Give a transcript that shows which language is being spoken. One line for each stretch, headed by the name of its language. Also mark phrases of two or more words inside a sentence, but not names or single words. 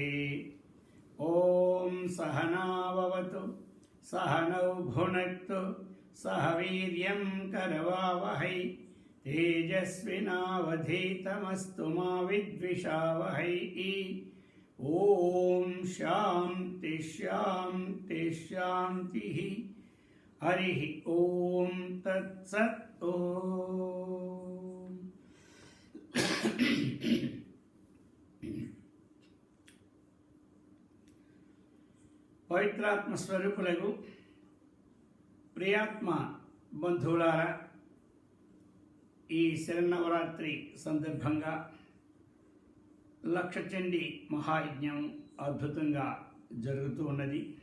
Sanskrit: ओम सहना भवतु सहनौ भुनक्तु सह वीर्यं करवावहै तेजस्विनावधीतमस्तु मा विद्विषावहै। ओम शांति शांति शांति। हरि ओम तत्सत्।
Telugu: ओम పవిత్రాత్మ స్వరూపులకు ప్రియాత్మ బంధువులారా, ఈ శరన్నవరాత్రి సందర్భంగా లక్షచండి మహాయజ్ఞం అద్భుతంగా జరుగుతూ ఉన్నది.